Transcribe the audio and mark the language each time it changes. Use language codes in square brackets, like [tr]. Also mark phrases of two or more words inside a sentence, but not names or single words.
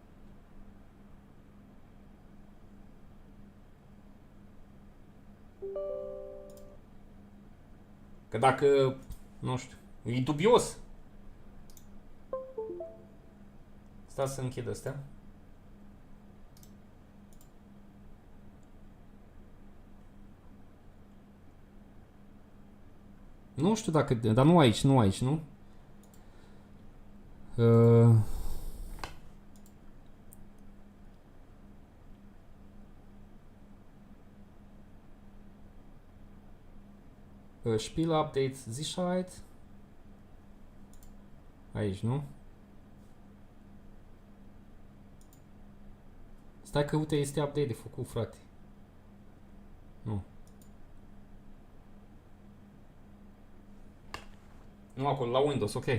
[ro] Că dacă, nu știu, e dubios. Stați să închid astea. Nu știu dacă, dar nu aici, nu? [de] Spiel update Sicherheit. [ro] Aici, nu? Stai că, uite, este update de făcut, frate. Nu. Nu acolo, la Windows, ok.